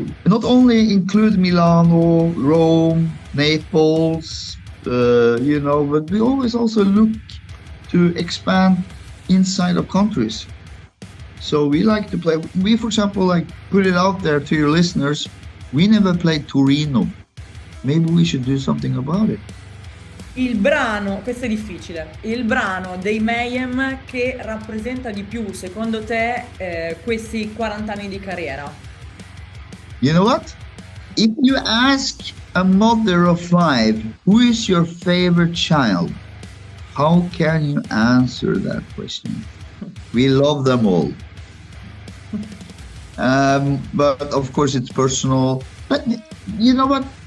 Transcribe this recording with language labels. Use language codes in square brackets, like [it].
[en] Not only include Milano, Rome, Naples, but we always also look to expand inside of countries. So we like to play. We, for example, like put it out there to your listeners. We never played Torino. Maybe we should do something about it. [it] Il brano, questo è difficile, il brano dei Mayhem che rappresenta di più, secondo te, questi 40 anni di carriera? [en] You know what? If you ask a mother of 5, who is your favorite child? How can you answer that question? We love them all. But of course it's personal. But you know what?